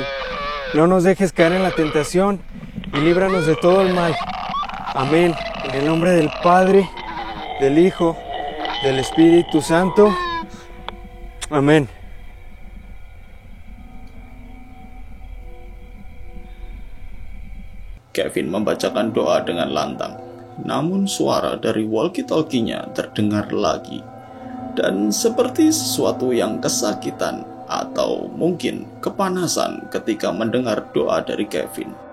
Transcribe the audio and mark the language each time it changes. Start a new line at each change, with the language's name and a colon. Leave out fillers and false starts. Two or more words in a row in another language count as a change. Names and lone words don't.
Spanish: No nos dejes caer en la tentación y líbranos de todo el mal. Amén. En el nombre del Padre, del Hijo, del Espíritu Santo. Amén.
Indonesian: Kevin membacakan doa dengan lantang. namun suara dari walkie-talkie-nya terdengar lagi. Dan seperti sesuatu yang kesakitan atau mungkin kepanasan ketika mendengar doa dari Kevin.